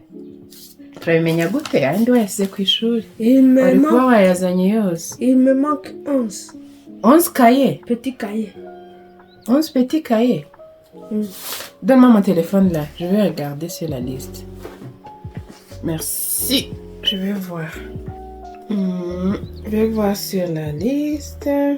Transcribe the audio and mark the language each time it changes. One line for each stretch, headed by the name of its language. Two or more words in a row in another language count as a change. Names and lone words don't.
Kinyarwanda: Turabimenya gute ayandi wayasize ku ishuri? Wari kuba wayazanye yose.
French: Il me manque 11. 11 cahiers? Petit cahier. 11 petits cahiers? Donne-moi mon téléphone là, je vais regarder sur la liste. Merci, je vais voir. Je vais voir sur la liste.